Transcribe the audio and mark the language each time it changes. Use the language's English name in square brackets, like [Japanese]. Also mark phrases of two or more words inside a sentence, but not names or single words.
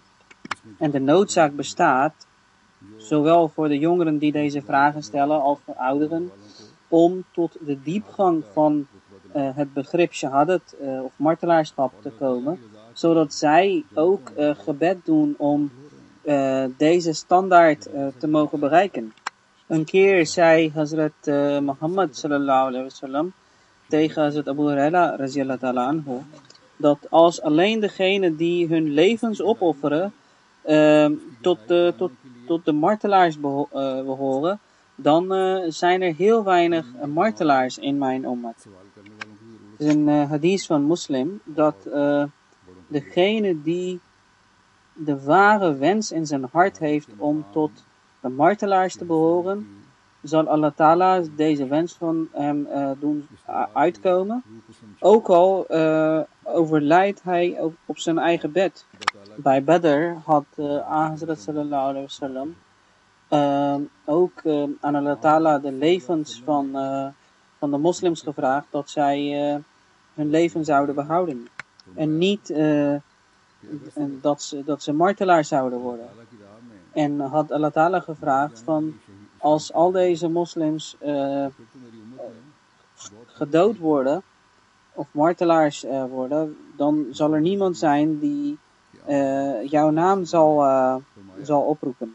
[Dutch] En de noodzaak bestaat, zowel voor de jongeren die deze vragen stellen als voor ouderen, om tot de diepgang van het begrip shahadat of martelaarschap te komen, zodat zij ook gebed doen om deze standaard te mogen bereiken. Een keer zei Hazrat Muhammad [Arabic] صلى الله عليه وسلم [Dutch] tegen Hazrat Abu Huraira [Arabic] رضي الله تعالى عنه, [Dutch] dat als alleen degenen die hun levens opofferen tot de martelaars behoren, dan zijn er heel weinig martelaars in mijn ummat. Het is een hadith van Muslim dat degene die de ware wens in zijn hart heeft om tot de martelaars te behoren, zal Allah Ta'ala deze wens van hem doen uitkomen. Ook al overlijdt hij op zijn eigen bed. Bij Badr had Hazrat [Arabic] صلى الله عليه وسلم [Dutch] ook aan Allah Ta'ala de levens van de moslims gevraagd dat zij hun leven zouden behouden. En niet dat ze martelaar zouden worden. En had Allah Ta'ala gevraagd van, als al deze moslims gedood worden of martelaars worden, dan zal er niemand zijn die jouw naam zal oproepen.